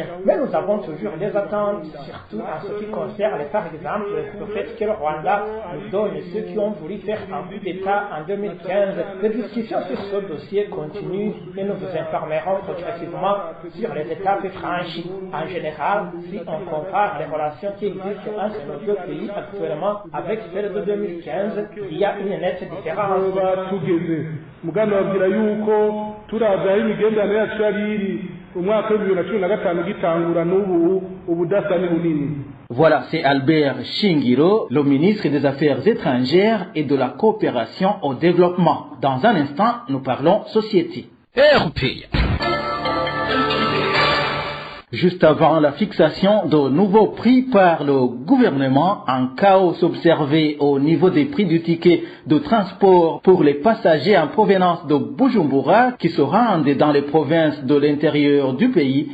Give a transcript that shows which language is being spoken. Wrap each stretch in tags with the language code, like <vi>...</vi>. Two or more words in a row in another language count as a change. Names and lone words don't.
<fr>Mais nous avons toujours des attentes, surtout en ce qui concerne, par exemple, le fait que le Rwanda nous donne ceux qui ont voulu faire un coup d'État en 2015. Les discussions sur ce dossier continuent et nous vous informerons progressivement sur les étapes franchies. En général, si on compare les relations qui existent entre nos deux pays actuellement avec celles de 2015, il y a une nette différence.</fr> <rn>Tugeze mugano babwira yuko turaza imigenderanire yacu yariri umwaka wa 2015 gitangura n'ubu ubudasa ni bunini.</rn> <fr>Voilà, c'est Albert Nshingiro, le ministre des Affaires étrangères et de la coopération au développement. Dans un instant, nous parlons société. RPA. Juste avant la fixation de nouveaux prix par le gouvernement, un chaos observé au niveau des prix du ticket de transport pour les passagers en provenance de Bujumbura qui se rendent dans les provinces de l'intérieur du pays.</fr>